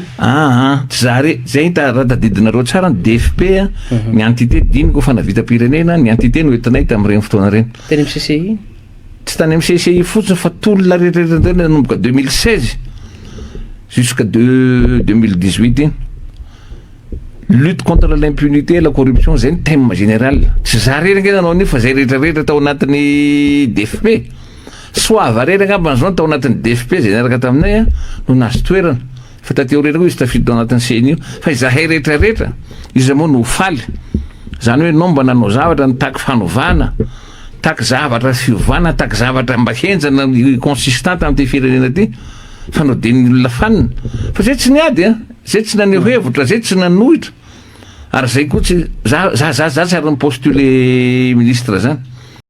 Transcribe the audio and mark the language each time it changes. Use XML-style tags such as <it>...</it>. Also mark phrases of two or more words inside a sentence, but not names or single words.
<mg>tsy za re zay raha tadidinareo tsara ny DFP ny entité diniko fa navita-pirenena ny entité no entinay tamin'ireny fotoana reny teny amin'ny CCI tsy tany amin'ny CCI fotsiny fa tolona rehetrarehetra nanomboka 2016 jusqu'à 2018 iny</mg> <fr>lutte contre l'impunité et la corruption</fr> <mg>zay ny</mg> <fr>thème général</fr> <mg>tsy za rery nge nanao an'io fa zay rehetrarehetra tao anatin'ny DFP soava rery angamba zao tao anatin'ny DFP zay niaraka taminay no nazo toerana fa tateo rehetra koa izy tafidy tao anatin'ny CNI fa izahay rehetrarehetra izy moa no faly zany hoe nao mba nanao zavatra nitaky fanovana taky zavatra fiovana taky zavatra mba henjana consistante amin'ny ty firenena ty fa no de ny olona fanina fa zay tsy niady zay tsy naneho hevitra zay tsy nanohitra ary zay koa tsy za tsy ary ny</mg> <fr>postulé ministre</fr> <mg>zany</mg>